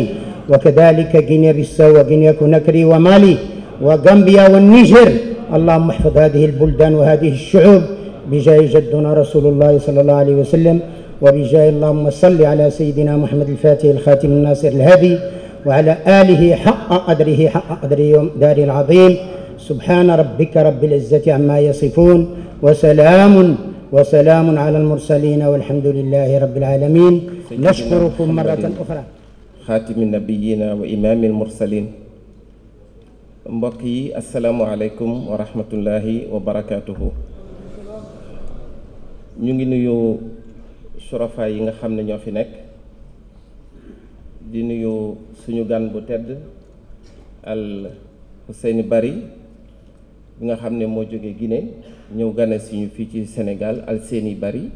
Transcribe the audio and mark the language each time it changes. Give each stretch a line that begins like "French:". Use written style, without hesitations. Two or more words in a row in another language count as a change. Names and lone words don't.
Arabic: وكذلك غينيا بيساو وغينيا كوناكري ومالي وغامبيا والنيجر، اللهم احفظ هذه البلدان وهذه الشعوب بجاه جدنا رسول الله صلى الله عليه وسلم، وبجاه اللهم صل على سيدنا محمد الفاتح الخاتم الناصر الهادي وعلى آله حق قدره يوم دار العظيم. سبحان ربك رب العزة عما يصفون وسلام على المرسلين والحمد لله رب العالمين. نشكركم مرة أخرى. خاتم النبيين وإمام المرسلين.
Wolof: mbokk yi
Arabic: السلام عليكم ورحمة الله وبركاته.
Wolof: ñu ngi nuyu surafa yi nga xam ne ñoo fi nekk, di nuyu suñu gan bu tedd al Ousseyni Bari bi nga xam ne moo jóge Guinée ñëw gane suñu fii ci Sénégal al Séni Bari.